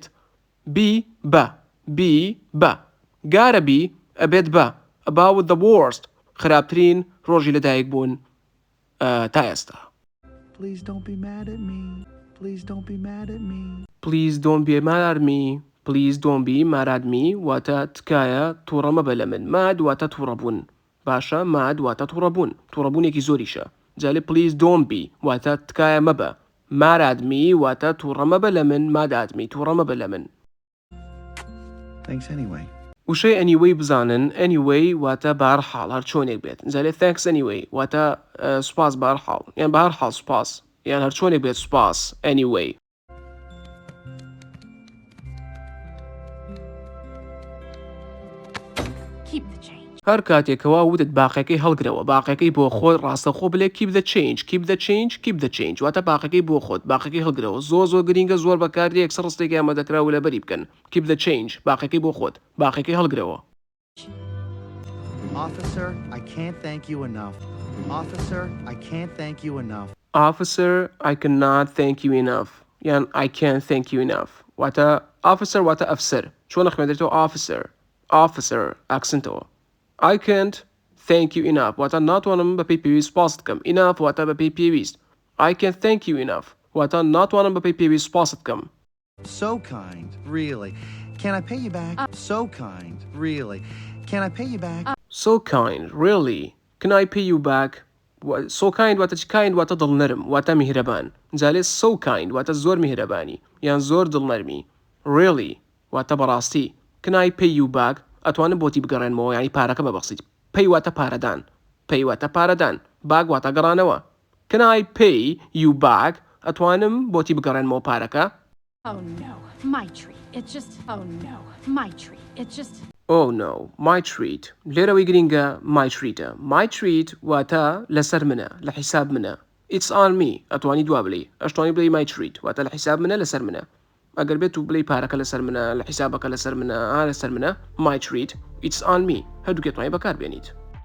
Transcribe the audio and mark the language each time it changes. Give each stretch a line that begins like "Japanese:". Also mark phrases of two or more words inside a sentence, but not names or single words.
English: Be بە. Gotta be
Central Kurdish: ئەبێت بە.
English: About the worst
Central Kurdish: خراپترین ڕۆژی لەدایک بوون تا ئێستا.
English: Please don't be mad at me. Please don't be mad at me
Central Kurdish: واتە تکایە تووڕە مەبە لە من. ماد واتە تووڕەبوون. باشە ماد واتە تووڕەبوون. تووڕەبوونێکی زۆریشە. جالێ
English: please don't be
Central Kurdish: واتە تکایە مەبە.
English: mad at me
Central Kurdish: واتە تووڕە مەبە لە من.
English: mad at me
Central Kurdish: تووڕە مەبە لە من.
English: Thanks anyway.
Central Kurdish: وشەی anyway بزانن. anyway واتە بەهەرحاڵ هەر چۆنێک بێت. جالێ
English: thanks anyway
Central Kurdish: واتە سوپاس بەهەرحاڵ یان بەهەرحاڵ سوپاس یان هەر چۆنێک بێت سوپاس. anyway. هەر کاتێکەوە وتت باقیەکەی هەڵگرەوە باقیەکەی بۆ خۆت ڕاستەخۆ بڵێ
English: keep the change
Central Kurdish: واتە باقیەکەی بۆ خۆت باقیەکەی هەڵگرەوە. زۆر گرینگە زۆر بەکاردێ یەکسەر ڕستێکی ئامادەکراوە لە بەری بکەن.
English: keep the change
Central Kurdish: باقیەکەی بۆ خۆت باقیەکەی هەڵگرەوە.
English: Officer, I can't thank you enough. Officer, I cannot thank you enough. یان I can't thank you enough.
Central Kurdish: واتە officer واتە ئەفسەر. چۆن خوێندرێتەوە officer ئاکسنتەوە.
English: I can't thank you enough
Central Kurdish: واتە ناتوانم بەپێی پێویست سوپاست بکەم. enough واتە بەپێی پێویست.
English: I can't thank you enough
Central Kurdish: واتە ناتوانم بەپێی پێویست سوپاست بکەم.
English: So kind, really. Can I pay you back? So kind, really. Can I pay you back? So kind, really. Can I pay you back? So kind واتە kind
Central Kurdish: واتە دڵنەرم واتە میهرەبان. جالێ
English: so kind
Central Kurdish: واتە زۆر میهرەبانی یان زۆر دڵنەرمی. really واتە بەڕاستی.
English: Can I pay you back
Central Kurdish: ئەتوانم بۆتی بگەڕێنمەوە یعنی پارەکە ببەخشیت. pay واتە پارەدان. bag واتە گەڕانەوە.
English: Can I pay you back
Central Kurdish: ئەتوانم بۆتی بگەڕێنمەوە پارەکە.
English: Oh no, my tree It's just, oh no, my treat. It's just, Oh no, my treat.
Central Kurdish: لێرەوەی گرنگە
English: my treatە. My treat
Central Kurdish: واتە لەسەر منە، لە حیساب منە.
English: It's on me.
Central Kurdish: ئەتوانی دوا بڵێ. ئەشتوانی بڵێ
English: my treat
Central Kurdish: واتە لە حیساب منە لەسەر منە. ئەگەر بێت و بڵێ پارەکە لەسەر منە، لە حیسابەکە لەسەر منە، لەسەر منە.
English: My treat. It's on me.
Central Kurdish: هەردووکێ توانی بەکار بێنیت.